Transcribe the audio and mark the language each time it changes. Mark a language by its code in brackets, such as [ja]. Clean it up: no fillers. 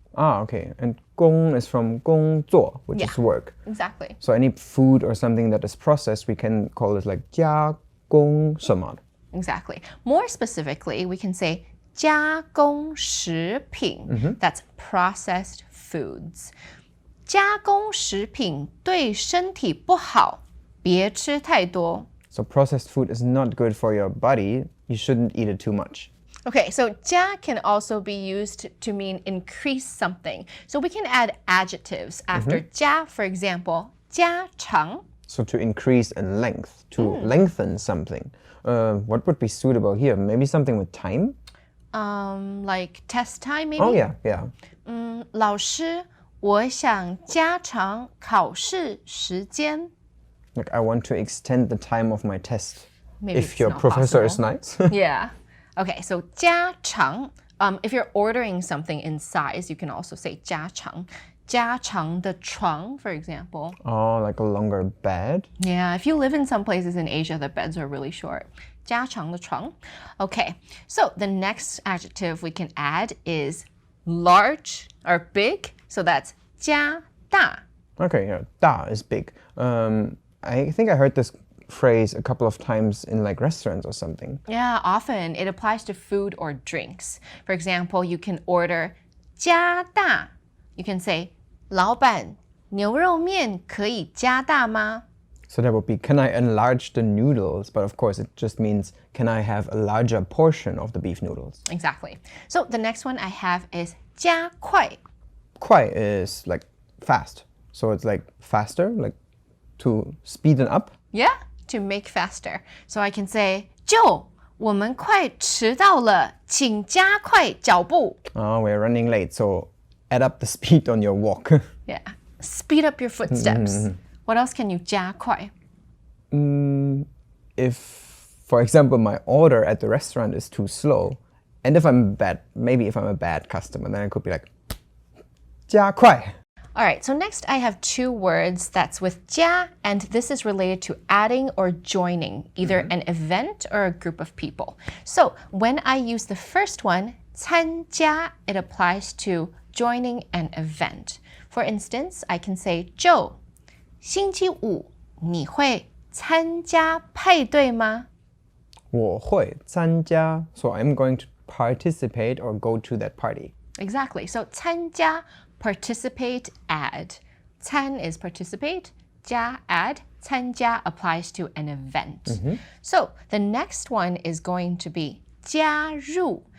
[en] Okay, and 工 is from 工作, which is work. Exactly. So any food or something that is processed, we can call it like [zh] 加工什么. [en] Exactly. More specifically, we can say 加工食品. That's processed foods. [zh] 加工食品对身体不好，别吃太多. [en] So processed food is not good for your body. You shouldn't eat it too much. Okay, so 加 can also be used to mean increase something. So we can add adjectives after 加, for example, 加长. So to increase in length, to lengthen something. What would be suitable here? Maybe something with time? Like test time, maybe? Oh, yeah. [zh] 老师,我想加长考试时间. [en] Like, I want to extend the time of my test. Maybe if it's your not professor possible. is nice. Yeah. Okay, so 加长. If you're ordering something in size, you can also say 加长. [zh] 加长的床, [en] for example. Oh, like a longer bed? Yeah, if you live in some places in Asia, the beds are really short. [zh] 加长的床. [en] Okay, so the next adjective we can add is large or big. So that's 加大. Okay, yeah, 大 is big. I think I heard this phrase a couple of times in like restaurants or something. Yeah, often it applies to food or drinks. For example, you can order 加大. You can say [zh] 老板,牛肉面可以加大吗? [en] So that would be, can I enlarge the noodles? But of course, it just means, can I have a larger portion of the beef noodles? Exactly. So the next one I have is 加快. 快 is like fast. So it's like faster, like to speeden up. Yeah, to make faster. So I can say, [zh] 舅，我们快迟到了，请加快脚步. [en] Oh, we're running late, so add up the speed on your walk. Yeah, speed up your footsteps. What else can you 加快? If, for example, my order at the restaurant is too slow, and if I'm a bad customer, then I could be like, 加快. All right, so next I have two words that's with 加, and this is related to adding or joining, either an event or a group of people. So when I use the first one, 参加, it applies to joining an event. For instance, I can say, [zh] 舅，星期五你会参加派对吗？我会参加, [en] so I'm going to participate or go to that party. Exactly. So 参加, participate, add. 参 is participate, 加 add, 参加 applies to an event. So the next one is going to be 加入.